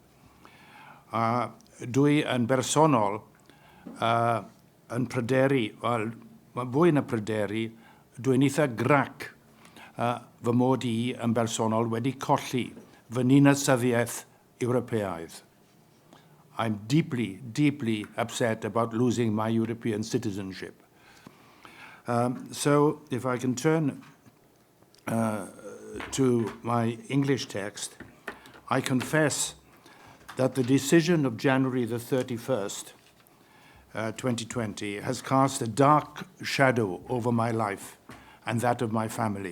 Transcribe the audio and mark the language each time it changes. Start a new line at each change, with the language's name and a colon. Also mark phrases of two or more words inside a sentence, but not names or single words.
Welsh: Dwi yn bersonol yn pryderu, wel, mae fwy na pryderu, dwi'n eitha grac fy mod I yn bersonol wedi colli fy ninasyddiaeth Ewropeaidd.
English: I'm deeply, deeply upset about losing my European citizenship. So if I can turn to my English text, I confess that the decision of January the 31st, 2020, has cast a dark shadow over my life and that of my family.